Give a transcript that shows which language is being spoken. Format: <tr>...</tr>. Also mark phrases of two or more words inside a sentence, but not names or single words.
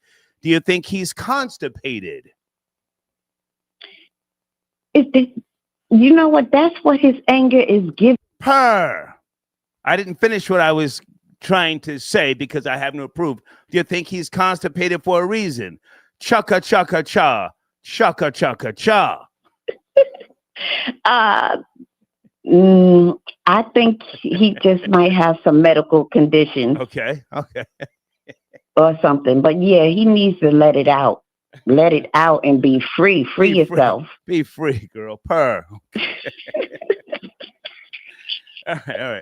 <en>Do you think he's constipated? You know what? That's what his anger is giving. I didn't finish what I was trying to say because I have no proof. Do you think he's constipated for a reason? Chaka chaka cha, chaka chaka cha. I think he just might have some medical conditions. Okay. Or something. But yeah, he needs to let it out. Let it out and be free. Free yourself. Be free, girl. Purr. All right.</en>